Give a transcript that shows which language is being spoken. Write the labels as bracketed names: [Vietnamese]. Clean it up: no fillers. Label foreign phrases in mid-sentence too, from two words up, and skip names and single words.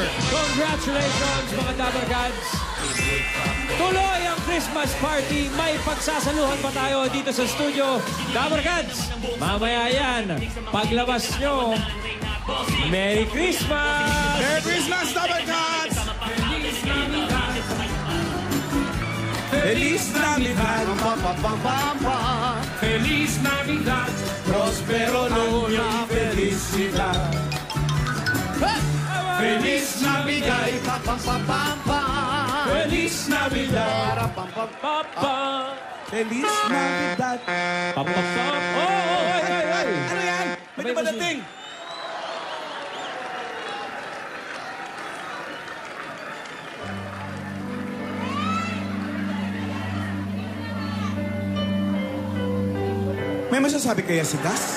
[Filipino] Congratulations, mga Dabber Gods! Tuloy ang [English] Christmas party. [Filipino] May pagsasaluhan pa tayo dito sa studio. Dabber Gods, mamaya yan. Paglabas nyo, [English] Merry Christmas! Merry Christmas, Dabber Gods! [Spanish] Feliz Navidad! Feliz Navidad, prospero año y felicidad. Feliz Navidad, Feliz Navidad, Feliz Navidad! [Filipino] Ano yan? May dumadating! May masasabi kaya si Gas?